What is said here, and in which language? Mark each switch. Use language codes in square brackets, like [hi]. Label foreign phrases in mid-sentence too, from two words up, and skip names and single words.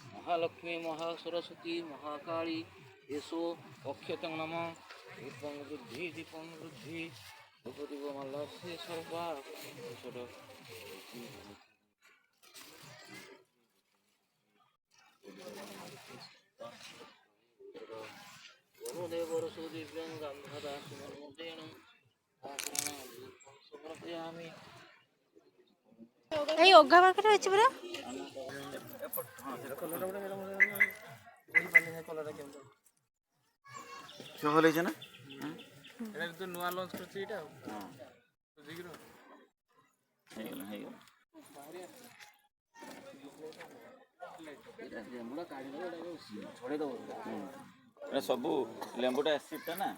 [sa] महालक्ष्मी महासरस्वती महाकाली येषो अक्षतं नम दीपं वृद्धि धूपदीपमाल्यस्य सर्वा वरुदेवरसो दिव्यं गन्धदासुमनुदेन समर्पयामि। [or] ଏଇ ଅଗା ପାଖରେ ଅଛି ପରା। ଭଲ ହେଇଛି ନା? ଏଇଟା ତ ନୂଆ ଲଞ୍ଚ କରିଛି ଏଇଟା ଆଉ ହେଇଗଲା ହେଇଗଲା। ଏଇଟା ସବୁ ଲେମ୍ବୁଟା ଏସିଡ୍ଟା ନା।